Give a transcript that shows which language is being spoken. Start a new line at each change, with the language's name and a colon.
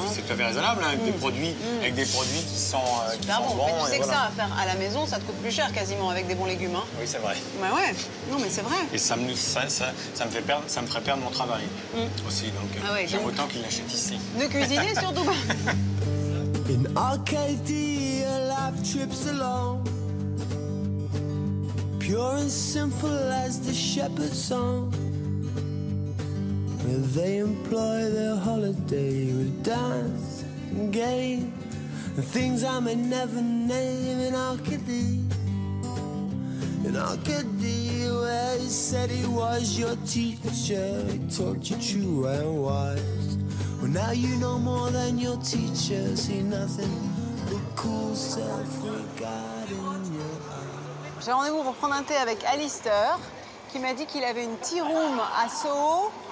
French: C'est tout à fait raisonnable, hein, avec des produits qui sont super bons. bons. Mais tu sais que voilà. ça, à faire à la maison, ça te coûte plus cher quasiment avec des bons légumes. Hein. Oui, c'est vrai. Bah ouais, non mais c'est vrai. Et ça me ferait perdre mon travail aussi. Donc j'aime autant qu'il l'achète ici. De cuisiner surtout pas.
English: In Arcadia, life trips along, pure and simple as the shepherd's song, where they employ their holiday with dance and game and things I may never name. In Arcadia, where he said he was your teacher, he taught you true and wise. Well, now you know more than your teacher, see nothing but cool self-regard in your eyes.
French: J'ai rendez-vous pour prendre un thé avec Alistair, qui m'a dit qu'il avait une tea room à Soho.